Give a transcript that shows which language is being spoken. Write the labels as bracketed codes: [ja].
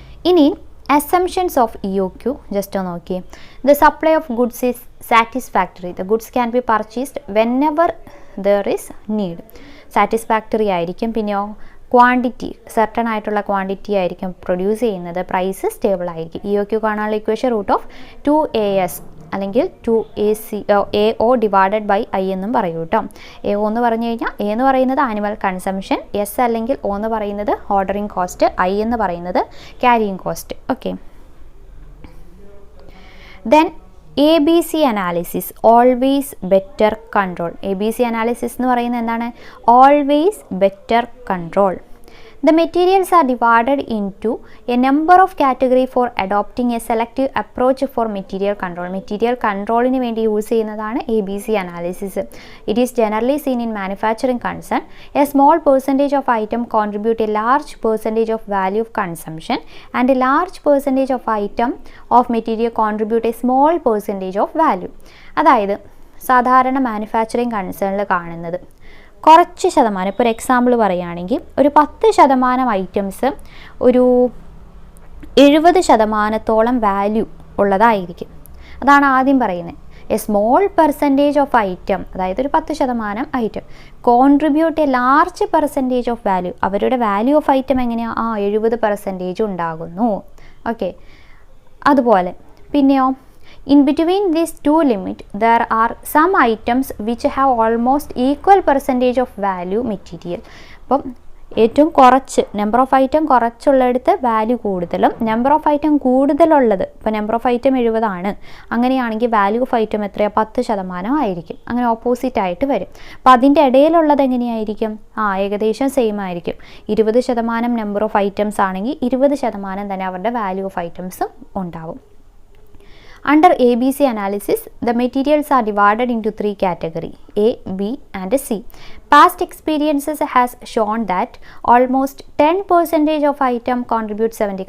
[ml] ഇനി [en] assumptions of EOQ just [ml] നോക്കി. [en] The supply of goods is satisfactory. The goods can be purchased whenever there is need. [ml] Satisfactory ആയിരിക്കും. പിന്നെയോ quantity certain ആയിട്ടുള്ള quantity ആയിരിക്കും produce ചെയ്യുന്നത്. Price stable ആയിരിക്കും. EOQ കാണാനുള്ള ഇക്വേഷൻ √2AS അല്ലെങ്കിൽ 2AO ഡിവൈഡഡ് ബൈ I എന്നും പറയൂ കേട്ടോ. AO എന്ന് പറഞ്ഞു കഴിഞ്ഞാൽ A എന്ന് പറയുന്നത് ആനുവൽ കൺസംഷൻ, S അല്ലെങ്കിൽ O എന്ന് പറയുന്നത് ഓർഡറിങ് കോസ്റ്റ്, I എന്ന് പറയുന്നത് carrying cost. [en] Okay, then ABC analysis, always better control. [ml] ABC analysis എന്ന് പറയുന്നത് എന്താണ്? [en] Always better control. The materials are divided into a number of categories for adopting a selective approach for material control. [ml] Material controlന് വേണ്ടി use ചെയ്യുന്നതാണ് ABC analysis. [en] It is generally seen in manufacturing concern. A small percentage of item contribute a large percentage of value of consumption and a large percentage of item of material contribute a small percentage of value. [ml] അതായത് സാധാരണ manufacturing കൺസേണിൽ കാണുന്നത് കുറച്ച് ശതമാനം, ഇപ്പോൾ ഒരു example പറയുകയാണെങ്കിൽ ഒരു 10% items ഒരു 70% വാല്യൂ ഉള്ളതായിരിക്കും. അതാണ് ആദ്യം പറയുന്നത്. [en] a small percentage of item, [ml] അതായത് ഒരു [en] 10% item contribute a large percentage of value. [ml] അവരുടെ വാല്യൂ ഓഫ് ഐറ്റം എങ്ങനെയാണ്? 70% ഉണ്ടാകുന്നു. ഓക്കെ, അതുപോലെ പിന്നെയോ [en] in between these two limits there are some items which have almost equal percentage of value material. [ml] അപ്പം ഏറ്റവും കുറച്ച് നമ്പർ ഓഫ് ഐറ്റം കുറച്ചുള്ളിടത്ത് വാല്യൂ കൂടുതലും, number of item കൂടുതലുള്ളത്, ഇപ്പോൾ നമ്പർ ഓഫ് ഐറ്റം 70 ആണ്, അങ്ങനെയാണെങ്കിൽ വാല്യൂ ഓഫ് ഐറ്റം എത്രയാണ്? 10% ആയിരിക്കും. അങ്ങനെ ഓപ്പോസിറ്റ് ആയിട്ട് വരും. അപ്പോൾ അതിൻ്റെ ഇടയിലുള്ളത് എങ്ങനെയായിരിക്കും? ഏകദേശം സെയിം ആയിരിക്കും. 20% നമ്പർ ഓഫ് ഐറ്റംസ് ആണെങ്കിൽ 20% തന്നെ അവരുടെ വാല്യൂ ഓഫ് ഐറ്റംസും ഉണ്ടാവും. [en] Under ABC analysis, the materials are divided into 3 categories, A, B and C. Past experiences has shown that almost 10% of item contribute 70.